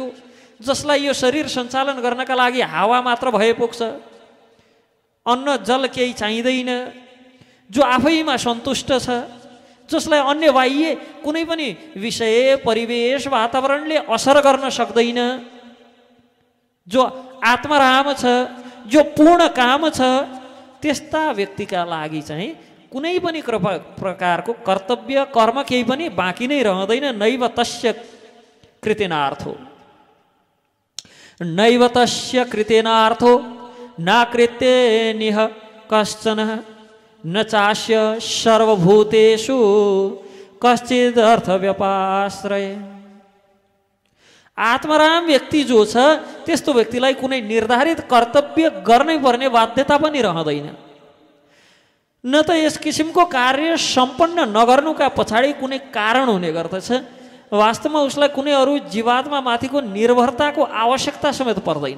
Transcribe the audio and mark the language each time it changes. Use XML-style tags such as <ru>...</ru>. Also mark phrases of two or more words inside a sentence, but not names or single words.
<ne>जसलाई यो शरीर सञ्चालन गर्नका लागि हावा मात्र भए पुग्छ, अन्न जल केही चाहिँदैन, जो आफैमा सन्तुष्ट छ, जसलाई अन्य बाह्य कुनै पनि विषय, परिवेश, वातावरणले असर गर्न सक्दैन, जो आत्माराम छ, जो पूर्ण काम छ, त्यस्ता व्यक्तिका लागि चाहिँ कुनै पनि प्रकारको कर्तव्य कर्म केही पनि बाँकी नै रहँदैन।</ne> <sa>नैव तस्य कृतेनार्थो, नैव तस्य कृतेनार्थो नाकृत्ये निह कश्चन न चास्य सर्वभूतेषु कश्चिद् अर्थव्यपाश्रय।</sa> <ne>आत्माराम व्यक्ति जो छ त्यस्तो व्यक्तिलाई कुनै निर्धारित कर्तव्य गर्नै पर्ने बाध्यता पनि रहँदैन। न त यस किसिमको कार्य सम्पन्न नगर्नुका पछाडि कुनै कारण हुने गर्दछ। वास्तवमा उसलाई कुनै अरू जीवात्मा माथिको निर्भरताको आवश्यकता समेत पर्दैन।</ne>